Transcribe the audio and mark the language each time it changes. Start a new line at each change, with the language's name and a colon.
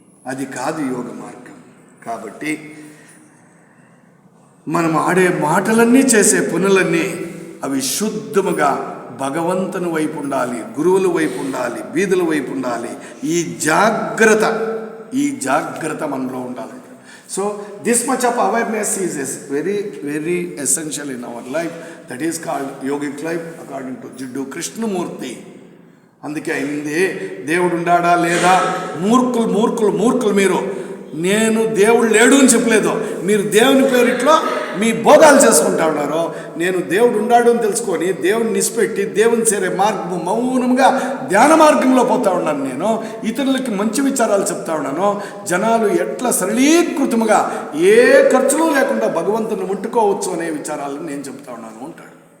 Telugu: అది కాదు యోగ మార్గం. కాబట్టి మనం ఆడే మాటలన్నీ, చేసే పనులన్నీ అవి శుద్ధముగా భగవంతుని వైపు ఉండాలి, గురువుల వైపు ఉండాలి, బీదుల వైపు ఉండాలి. ఈ జాగ్రత్త మనలో ఉండాలి.
English: So this much of awareness is very, very essential in our life. That is called yogic life according to Jiddu Krishnamurti.
Telugu: అందుకే అయింది, దేవుడు ఉండాడా లేదా? మూర్ఖులు మీరు. నేను దేవుడు లేడు అని చెప్పలేదు. మీరు దేవుని పేరిట్లో మీ భోగాలు చేసుకుంటా ఉన్నారో, నేను దేవుడు ఉన్నాడు అని తెలుసుకొని దేవుడిని నిసిపెట్టి దేవుని చేరే మార్గము మౌనంగా ధ్యాన మార్గంలో పోతా ఉన్నాను. నేను ఇతరులకి మంచి విచారాలు చెప్తా ఉన్నాను. జనాలు ఎట్లా సరళీకృతముగా ఏ ఖర్చులు లేకుండా భగవంతుని ముట్టుకోవచ్చు అనే విచారాలను నేను చెప్తా ఉన్నాను అంటాడు.